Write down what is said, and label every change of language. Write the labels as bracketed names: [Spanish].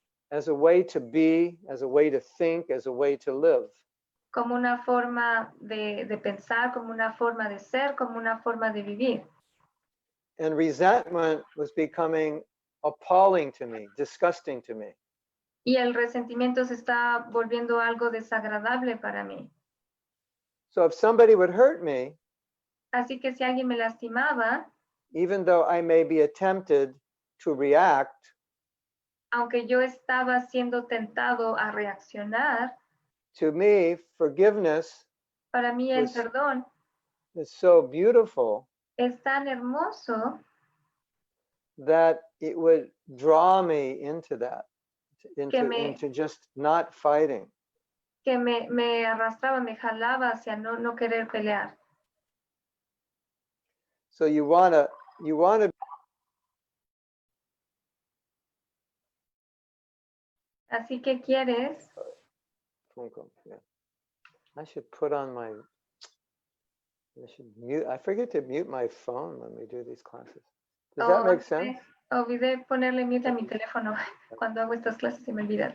[English] as a way to be, as a way to think, as a way to live. [Spanish] como una forma de pensar, como una forma de ser, como una forma de vivir. [English] And resentment was becoming appalling to me, disgusting to me. [Spanish] Y el resentimiento se está volviendo algo desagradable para mí. [English] So if somebody would hurt me, [Spanish] Así que si alguien me lastimaba, [English] even though I may be tempted to react, [Spanish] aunque yo estaba siendo tentado a reaccionar, [English] to me, forgiveness [Spanish] para mí el Pues- perdón [English] is so beautiful [Spanish] es tan hermoso [English] that it would draw me into that, into just not fighting. [Spanish] que me arrastraba, me jalaba hacia no querer pelear. [English] So you wanna [Spanish] Así que quieres, [English] yeah. I should put on my, I should mute, I forget to mute my phone when we do these classes. Does that make sense? [Spanish] Olvidé ponerle mute a mi teléfono cuando hago estas clases, se me olvida.